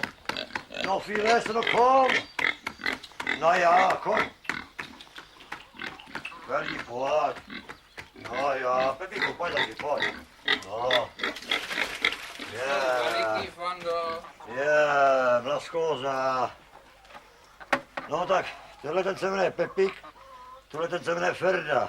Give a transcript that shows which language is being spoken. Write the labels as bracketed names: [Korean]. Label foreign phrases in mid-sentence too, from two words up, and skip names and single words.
[German] Noch viel Essen, noch komm! Na ja, komm! Ferdi, [Czech] pojď! No ja, Pepíku, pojď taky, pojď! No. Veliký fando. Blaskóza. No tak, tenhle ten se jmenuje Pepik, tohle ten se jmenuje Ferda.